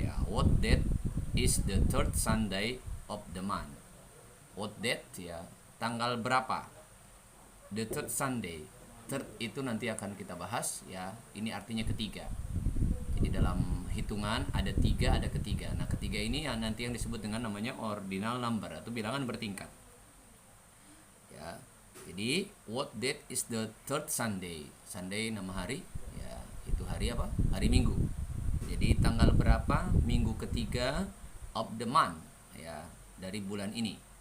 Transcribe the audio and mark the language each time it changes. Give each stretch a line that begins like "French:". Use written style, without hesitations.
English: What date is the third Sunday of the month? What date,
Indonesian: tanggal berapa?
English: The third Sunday.
Indonesian: Third itu nanti akan kita bahas, ini artinya ketiga. Jadi dalam hitungan ada tiga, ada ketiga. Nah, ketiga ini nanti yang disebut dengan namanya ordinal number atau bilangan bertingkat.
English: Jadi what date is the third Sunday?
Indonesian: Sunday nama hari, itu hari apa? Hari Minggu. Jadi tanggal berapa minggu ketiga
English: of the month,
Indonesian: dari bulan ini.